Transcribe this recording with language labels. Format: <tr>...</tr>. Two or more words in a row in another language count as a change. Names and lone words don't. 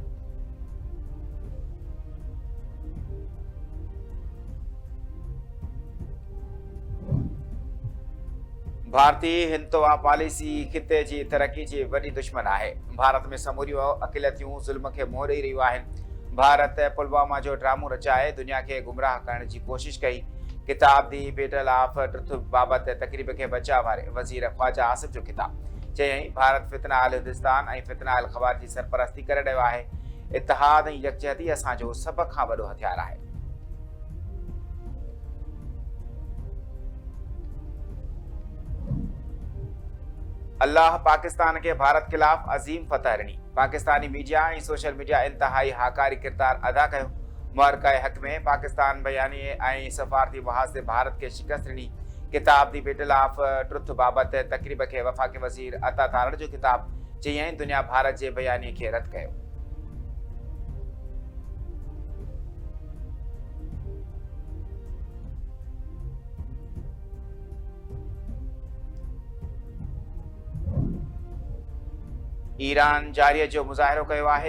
<sd>भारतीय हिंदुत्व पॉलिसी ख़िते जी तरक़ी जी वॾी दुश्मन आहे। भारत में समूरियूं अक़िलियतूं ज़ुल्म खे मुंहुं ॾेई रहियूं आहिनि। भारत पुलवामा जो ड्रामो रचाए दुनिया खे गुमराह करण जी कोशिश कई। किताब दी बैटल ऑफ ट्रुथ बाबति तक़रीब खे बचा वारे वज़ीर ख़्वाजा आसिफ जो किताब। चयाईं भारत फितना अल हिंदुस्तान ऐं फितना अल ख़वार जी सरपरस्ती करे रहियो आहे। इतिहाद ऐं यकजहती असांजो सभ खां वॾो हथियार आहे। अल्लाह पाकिस्तान के भारत खिलाफ़ अज़ीम फतह ॾिनी। पाकिस्तानी मीडिया ऐं सोशल मीडिया इंतहाई हाकारी किरदार अदा कयो। महरक हक़ में पाकिस्तान बयानी ऐं सफ़ारती महाज़ ते भारत खे शिकस्त ॾिनी। किताब दी बैटल ऑफ ट्रुथ बाबति तक़रीब खे वफ़ाक़ी वज़ीर अता तारड़ जो किताब। चयाईं दुनिया भारत जे बयानी खे रद्द कयो। ईरान जारीअ जो मुज़ाहिरो कयो आहे।</sd>